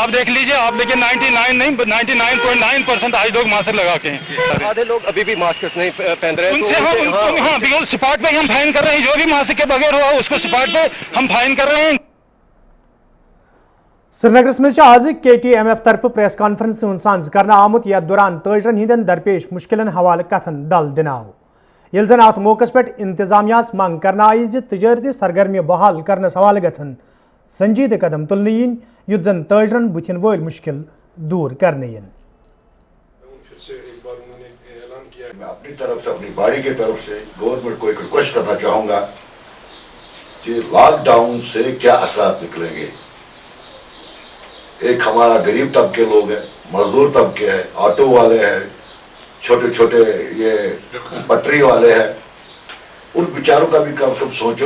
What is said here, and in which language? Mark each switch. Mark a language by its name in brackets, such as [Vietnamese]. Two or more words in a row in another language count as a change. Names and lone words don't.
[Urdu] آپ دیکھ لیجیے، آپ لیکن 99.9% آج لوگ ماسک لگا کے ہیں. آدھے لوگ ابھی بھی ماسک نہیں پہن رہے ہیں. ان سے ہم بالکل اسپاٹ پے ہم فائن کر رہے ہیں۔ جو بھی ماسک کے بغیر ہوا اس کو اسپاٹ پے ہم فائن کر رہے ہیں. [Kashmiri] श्रीनगर में आज KTMF तरफ [English] press conference [Kashmiri] सांझ करना आमुत यथ दौरान ताजरन हिंदन दरपेश मुश्किलन हवाले कथन दल दिनाव ये जन अत मौकस पे इंतजामिया मंग करना आई तजारती सरगर्मी बहाल करने हवाले गन संजीद कदम तुलने इन युद्ध जन ताजरन बुथिन वल मुश्किल दूर करने [Urdu] میں اپنی طرف سے، اپنی باڈی کی طرف سے گورنمنٹ کو ایک ریکویسٹ کرنا چاہوں گا کہ لاک ڈاؤن سے کیا اثرات نکلیں گے. ایک ہمارا غریب طبقے لوگ ہیں، مزدور طبقے ہیں، آٹو والے ہیں، چھوٹے چھوٹے یہ پٹری والے ہیں، ان بیچاروں کا بھی کم سے کم سوچو.